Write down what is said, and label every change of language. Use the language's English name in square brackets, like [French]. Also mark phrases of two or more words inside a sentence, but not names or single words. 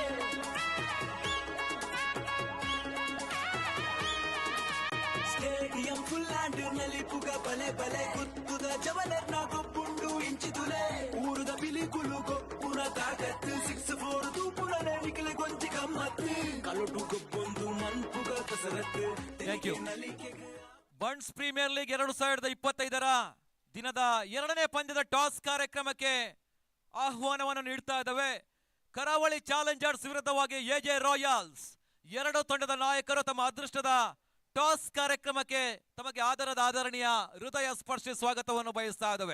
[Tulu] ಸ್ಟೇಡಿಯಂ ಫುಲ್ಲಾಂಡ್ ನಲ್ಲಿ ಪುಗ ಬಲೆ ಬಲೆ ಕುತ್ತುದ ಜವಲರ್ನ ಗೊಬ್ಬುಂಡು ಇಂಚಿತುಲೆ ಊರುದ ಬಿಲಿಕುಲು ಗೊಬ್ಬುನ ತಾಕತ್ತು 6-4 ತೂಪುರನೆ ನಿಖಿಲ್ ಗೊಂಚಿ ಗಮ್ಮತ್ತು ಕಲೊಟು ಗೊಬ್ಬೊಂದು ಮನ್ಪುಗ ಕಸರತ್ತು. [English] Thank you. [Kannada] ಬಂಟ್ಸ್ ಪ್ರೀಮಿಯರ್ ಲೀಗ್ 2025ರ ದಿನದ 2ನೇ ಪಂದ್ಯದ ಟಾಸ್ ಕಾರ್ಯಕ್ರಮಕ್ಕೆ ಆಹ್ವಾನವನ್ನು ನೀಡ್ತಾ ಇದ್ದಾವೆ. ಕರಾವಳಿ ಚಾಲೆಂಜರ್ಸ್ ವಿರುದ್ಧವಾಗಿ ಎಜೆ ರಾಯಲ್ಸ್. ಎರಡು ತಂಡದ ನಾಯಕರು ತಮ್ಮ ಅದೃಷ್ಟದ ಟಾಸ್ ಕಾರ್ಯಕ್ರಮಕ್ಕೆ ತಮಗೆ ಆದರಣೀಯ ಹೃದಯ ಸ್ಪರ್ಶಿ ಸ್ವಾಗತವನ್ನು ಬಯಸ್ತಾ ಇದ್ದಾವೆ.